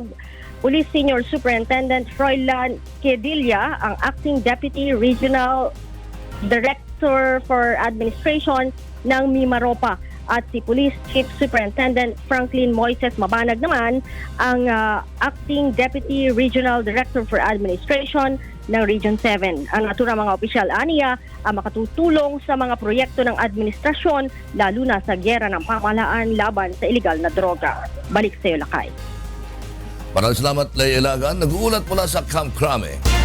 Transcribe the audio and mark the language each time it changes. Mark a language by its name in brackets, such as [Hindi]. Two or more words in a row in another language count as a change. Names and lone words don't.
[Filipino] Police Senior Superintendent Froilan Quedilla ang [English] Acting Deputy Regional Director for Administration [Filipino] ng Mimaropa. At si Police Chief Superintendent Franklin Moises Mabanag naman ang [English] Acting Deputy Regional Director for Administration [Filipino] ng Region 7. Ang naturang mga opisyal aniya ang makatutulong sa mga proyekto ng administrasyon lalo na sa gyera ng pamahalaan laban sa iligal na droga. Balik sa iyo, Lakay. Maraming salamat, Leia Ilagan. Nag-uulat mula sa Camp Crame.